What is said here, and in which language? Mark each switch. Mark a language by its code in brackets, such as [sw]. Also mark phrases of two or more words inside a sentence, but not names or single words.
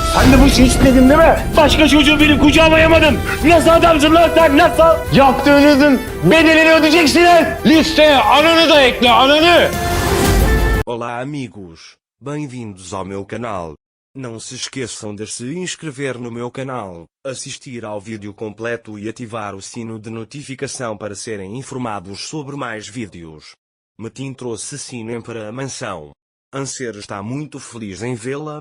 [tr] Ben de bu işi istedim değil mi? Başka çocuğu benim kucağıma yamadım. Nasıl adamsın lan sen, nasıl? Yaptığınızın bedelini ödeyeceksiniz. Listeye ananı da ekle, ananı. [pt] Olá amigos, bem-vindos ao meu canal. Não se esqueçam de se inscrever no meu canal, assistir ao vídeo completo e ativar o sino de notificação para serem informados sobre mais vídeos. Metin trouxe Sinem para a mansão. Anser está muito feliz em vê-la.